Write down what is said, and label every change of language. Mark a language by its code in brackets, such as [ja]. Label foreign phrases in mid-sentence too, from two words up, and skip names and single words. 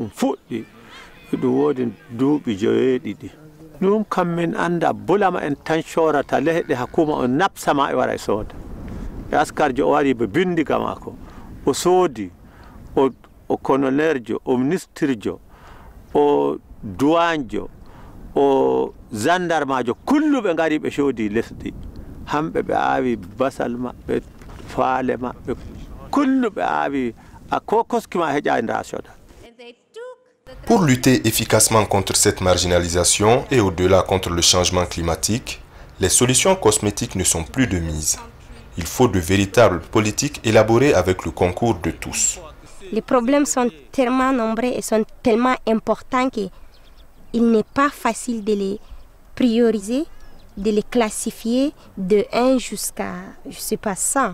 [ff] fuɗɗi ɗum wodi duuɓi joyeeɗiɗi ɗum kam min anda bulama en tan corata leyɗe hakkuma o napsama e wara e sooda e askarjo o wari ɓe bindiga maako o soodi o coloneljo o ministrejo o douanjo o gendarmejo kulluɓe ngari ɓe soodi lesdi hamɓe ɓe aawi basal maɓɓe faale maɓɓe kulluɓe aawi a ko koskima heƴa nda soda. [fr] Pour lutter efficacement contre cette marginalisation et au-delà contre le changement climatique, les solutions cosmétiques ne sont plus de mise. Il faut de véritables politiques élaborées avec le concours de tous. Les problèmes sont tellement nombreux et sont tellement importants qu'il n'est pas facile de les prioriser, de les classifier de 1 jusqu'à, je ne sais pas, 100.